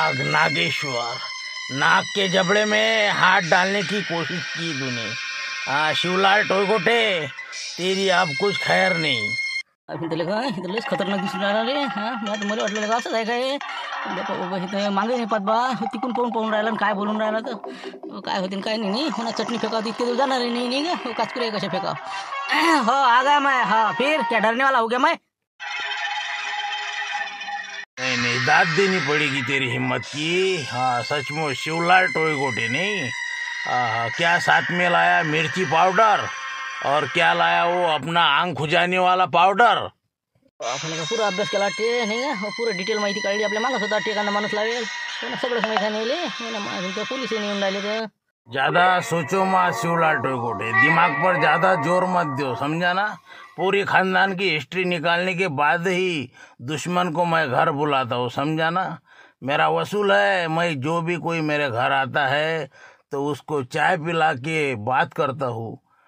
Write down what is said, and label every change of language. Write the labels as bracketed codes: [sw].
[hi] नागेश्वर, नाक के जबड़े में हाथ डालने की कोशिश की तूने. हाँ शिवलाल टोयगोटे, तेरी अब कुछ खैर नहीं. [mr] अभिन त्याला काय इथं लईच खतरनाक दिसून राहिला रे. हां मला वाटलं का असंच आहे काय. बाबा बाबा इथं मागे नाही पाहत बा, तिकून पाहून राहिला आणि काय बोलून राहिला तर काय होतील काय नाही. हो ना चटणी फेकावं इतके दिवस जाणार नाही नाही का. काचकुरे कशा फेकाव. [hi] हो आ गया मैं. हाँ फिर क्या डरने वाला हो गया मैं. नहीं नहीं दाद देनी पड़ेगी तेरी हिम्मत की. हाँ सचमुच शिवलाल टोयगोटे नहीं. क्या साथ में लाया, मिर्ची पाउडर और क्या लाया वो अपना आंग खुजाने वाला पाउडर. [mr] आपण का पुरा अभ्यास केला वाटते नाही का. पुरं डिटेल माहिती काढली आपल्या मागं होता एखादा माणूस लावेल. सगळं माहिती नाही पोलीस येऊन राहिले तर. [hi] ज्यादा सोचो मत शिवलाल टोयगोटे, दिमाग पर ज्यादा जोर मत दो, समझा ना. पूरी खानदान की हिस्ट्री निकालने के बाद ही दुश्मन को मैं घर बुलाता हूँ, समझा ना. मेरा वसूल है, मैं जो भी कोई मेरे घर आता है तो उसको चाय पिला के बात करता हूँ.